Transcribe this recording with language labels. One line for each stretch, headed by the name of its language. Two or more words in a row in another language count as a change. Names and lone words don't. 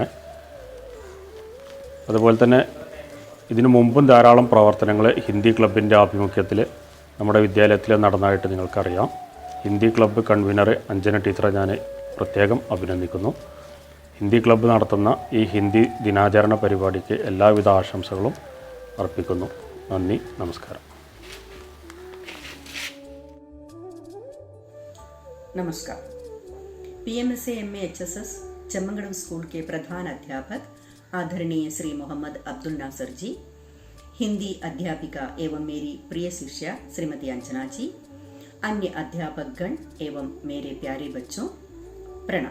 Malayalam: അതുപോലെ തന്നെ ഇതിനു മുമ്പും ധാരാളം പ്രവർത്തനങ്ങൾ ഹിന്ദി ക്ലബിൻ്റെ ആഭിമുഖ്യത്തിൽ നമ്മുടെ വിദ്യാലയത്തിൽ നടന്നതായിട്ട് നിങ്ങൾക്കറിയാം. ഹിന്ദി ക്ലബ്ബ് കൺവീനർ അഞ്ജന ടീച്ചറെ ഞാൻ പ്രത്യേകം അഭിനന്ദിക്കുന്നു. ഹിന്ദി ക്ലബ്ബ് നടത്തുന്ന ഈ ഹിന്ദി ദിനാചരണ പരിപാടിക്ക് എല്ലാവിധ ആശംസകളും അർപ്പിക്കുന്നു. നന്ദി, നമസ്കാരം.
Hindi: नमस्कार. PMSA MA HSS चम्मंगड़म स्कूल के प्रधान अध्यापक आदरणीय श्री मोहम्मद अब्दुल नासर जी, हिंदी अध्यापिका एवं मेरी प्रिय शिष्या श्रीमती अंजना जी, अन्य अध्यापकगण एवं मेरे प्यारे बच्चों, प्रणाम.